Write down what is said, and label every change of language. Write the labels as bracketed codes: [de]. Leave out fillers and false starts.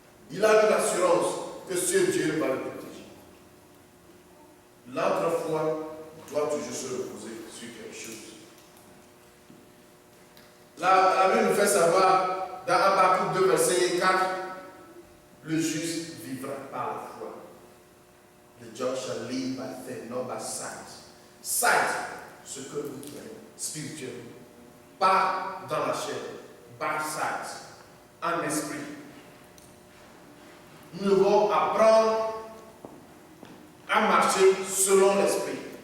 [fr] Il a eu l'assurance que ce Dieu va le protéger. Notre foi doit toujours se reposer sur quelque chose. La Bible nous fait savoir dans Habakkuk 2, verset 4, Le juste vivra par la foi. [en] The just shall live by faith, not by sight. [fr] Sight, ce que nous voyons spirituellement. Pas dans la chair. [en] By sight. [fr] En esprit. Nous devons apprendre à marcher selon l'esprit.